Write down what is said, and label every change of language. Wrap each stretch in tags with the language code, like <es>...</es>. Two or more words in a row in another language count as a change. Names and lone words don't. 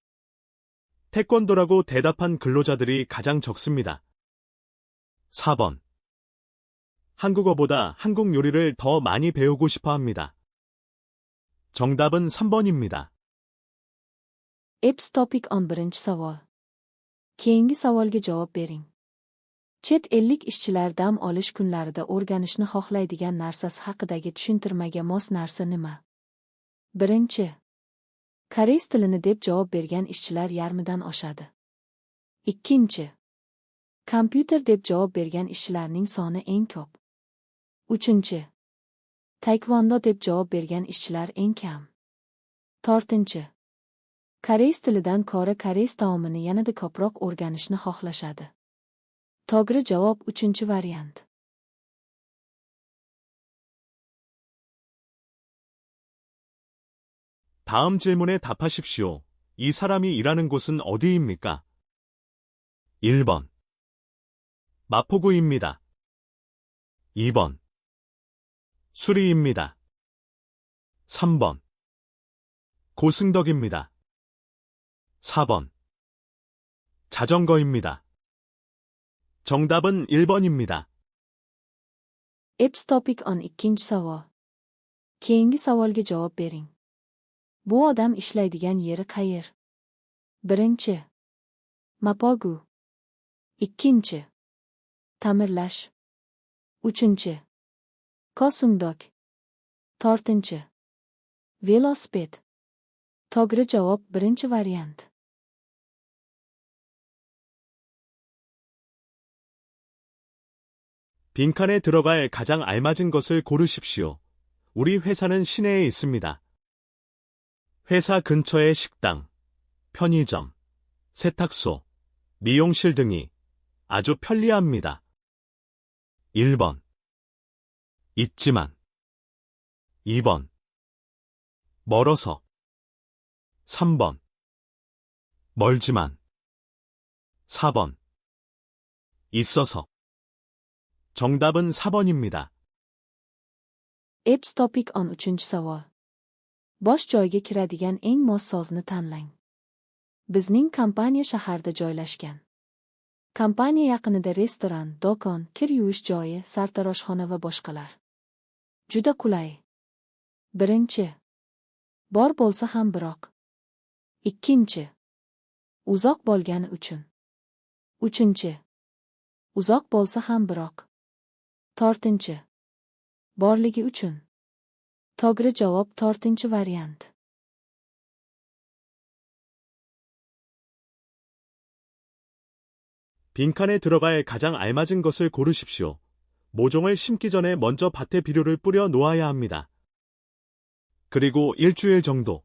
<ko>태권도라고 대답한 근로자들이 가장 적습니다. 4번. 한국어보다 한국 요리를 더 많이 배우고 싶어 합니다. 정답은 3번입니다.</ko> <uz>Eps topic 11 savol. Keyingi savolga javob bering. Chet ellik ishchilar dam olish kunlarida o'rganishni xohlaydigan narsasi haqidagi tushuntirmaga mos narsa nima? Birinchi. Koreys tilini deb javob bergan ishchilar yarmidan oshadi. Ikkinchi. Kompyuter deb javob bergan ishchilarning soni eng ko'p. Uchinchi. Taekwondo deb javob bergan ishchilar eng kam. To'rtinchi. Koreys tilidan ko'ra koreys taomini yanada ko'proq o'rganishni xohlashadi. To'g'ri javob uchinchi variant.</uz> <ko>다음 질문에 답하십시오. 이 사람이 일하는 곳은 어디입니까? 1번. 마포구입니다. 2번. 수리입니다. 3번. 고승덕입니다. 4번. 자전거입니다. 정답은 1번입니다.</ko> <uz>Eps topic 12 savol. Keyingi savolga javob bering. Bu odam ishlaydigan yeri qayer? Birinchi. Mapogu. Ikkinchi. Ta'mirlash. Uchinchi. Kosumdok. To'rtinchi. Velosiped. To'g'ri javob birinchi variant.</uz> <ko>빈칸에 들어갈 가장 알맞은 것을 고르십시오. 우리 회사는 시내에 있습니다. 회사 근처의 식당, 편의점, 세탁소, 미용실 등이 아주 편리합니다. 1번. 있지만. 2번. 멀어서. 3번. 멀지만. 4번. 있어서. 정답은 4번입니다.</ko> <uz>Eps topic 13 savol. Bosh joyga kiradigan eng mos so'zni tanlang. Bizning kompaniya shaharda joylashgan. Kompaniya yaqinida restoran, do'kon, kir yuvish joyi, sartaroshxona va boshqalar. Juda qulay. Birinchi. Bor bo'lsa ham biroq. Ikkinchi. Uzoq bo'lgani uchun. Uchinchi. Uzoq bo'lsa ham biroq. To'rtinchi. Borligi uchun. To'g'ri javob to'rtinchi variant.</uz> <ko>빈칸에 들어갈 가장 알맞은 것을 고르십시오. 모종을 심기 전에 먼저 밭에 비료를 뿌려 놓아야 합니다. 그리고 일주일 정도.</ko>